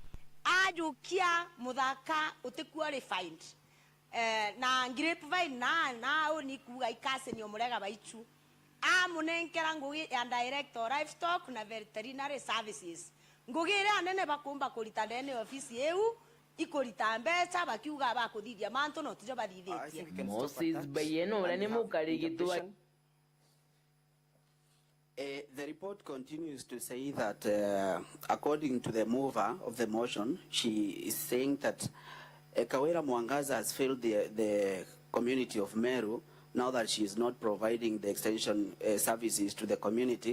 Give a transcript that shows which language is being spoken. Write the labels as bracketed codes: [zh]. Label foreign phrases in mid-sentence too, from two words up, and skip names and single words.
[mer] ajukia muthaka utiqualified na grapevine na oni kuga ikase ni omurega baichu amunenkera ngugi ya [en] director livestock [mer] na [en] veterinary services [mer] ngugi ire anene bakumba kurita ndene ofisi eu ikurita mbeca bakiuga bakuthithia mantu no tijo bathithitie Moses Bayeno ura ne mukarigitwa. [en] The report continues to say that according to the mover of the motion, she is saying that Kawira Mwangaza has failed the community of Meru now that she is not providing the extension services to the community.